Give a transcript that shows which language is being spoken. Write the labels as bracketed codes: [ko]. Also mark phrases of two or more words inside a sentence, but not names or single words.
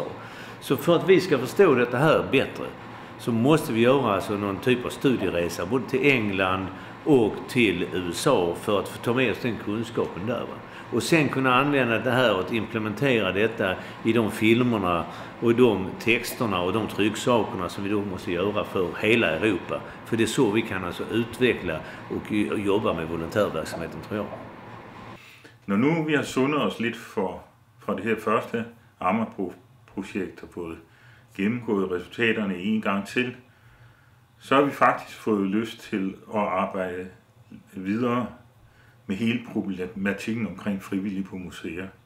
[sv] Så för att vi ska förstå detta här bättre så måste vi göra alltså någon typ av studieresa både till England och till USA för att få ta med oss den kunskapen där. Och sen kunna använda det här och att implementera detta i de filmerna och de texterna och de trycksakerna som vi då måste göra för hela Europa. För det är så vi kan alltså utveckla och jobba med volontärverksamheten tror jag. [da] Når nu vi har sundet os lidt for det her første amaprof-projekt og fået gennemgået resultaterne en gang til, så har vi faktisk fået lyst til at arbejde videre med hele problematikken omkring frivillige på museer.